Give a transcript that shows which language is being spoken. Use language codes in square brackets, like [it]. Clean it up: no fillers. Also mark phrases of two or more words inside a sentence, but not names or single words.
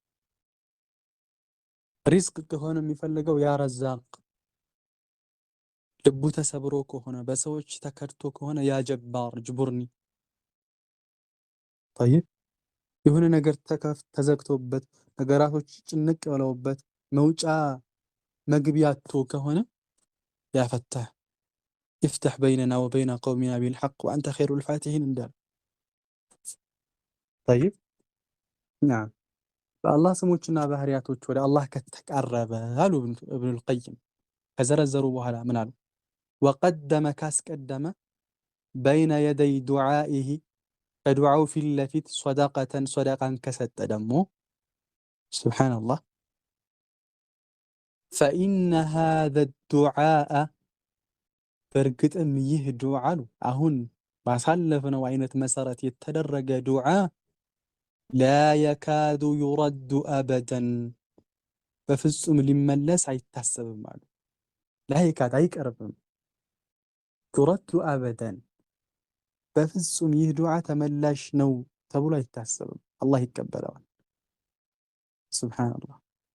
[am] ሪዝቅ ከሆነ የሚፈልገው [ar] يا رزاق [am] ልቡ ተሰብሮ ከሆነ በሰዎች ተከድቶ ከሆነ [ar] يا جبار اجبرني [am] طيب የሆነ ነገር ተዘግቶበት ነገራቶች ጭንቅ ብለውበት መውጫ መግቢያቶ ከሆነ [ar] يا فتاح افتح بيننا وبين قومنا بالحق وأنت خير الفاتحين [am] እንዳለ [ar] طيب نعم [am] በአላህ ስሞችና ባህሪያቶች ወደ አላህ ከተቀረበ አሉ ኢብኑል ቀይም ከዘረዘሩ በኋላ ምን አሉ وقدم ካስቀደመ [ar] بين يدي دعائه [am] ከዱዓው ፊት ለፊት ሶደቃን ከሰጠ ደግሞ ሱብሓነላህ [ar] فإن هذا الدعاء [am] በእርግጥም ይህ ዱዓ አሉ አሁን ባሳለፍነው አይነት መሰረት የተደረገ ዱዓ [ar] لا يكاد يرد أبدا [am] በፍጹም ሊመለስ አይታሰብም አሉ። [ar] لا يكاد [am] አይቀርብም፣ [ar] يرد أبدا [am] በፍጹም ይህ ዱዓ ተመላሽ ነው ተብሎ አይታሰብም። አላህ ይቀበለዋል። ሱብሓነላህ።